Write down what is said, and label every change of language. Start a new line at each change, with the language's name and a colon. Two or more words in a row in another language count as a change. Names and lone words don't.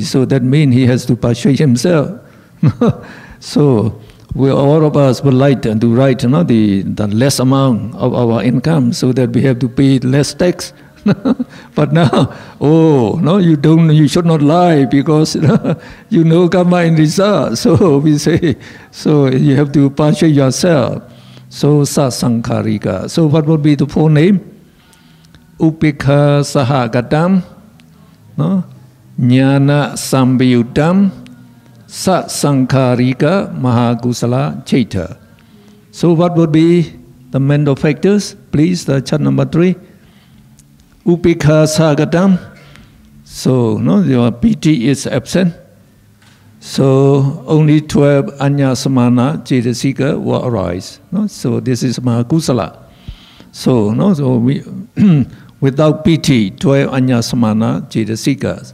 English: So that means he has to persuade himself. So we all of us would like to write the less amount of our income so that we have to pay less tax. But now, you should not lie because you know karma in result. So we say, so you have to persuade yourself. So sasankarika. So what would be the full name?
Pali: Upekha sahagatam, jnana sambiyutam, Sasankarika Mahakusala chaita.
English: So what would be the mental factors? Please, the chart number 3.
Pali: Upekha sagatam.
English: So your piti is absent. So only 12
Pali: anya samana cetasika
English: will arise. So this is Mahakusala. So we without piti, 12
Pali: anya samana cetasikas.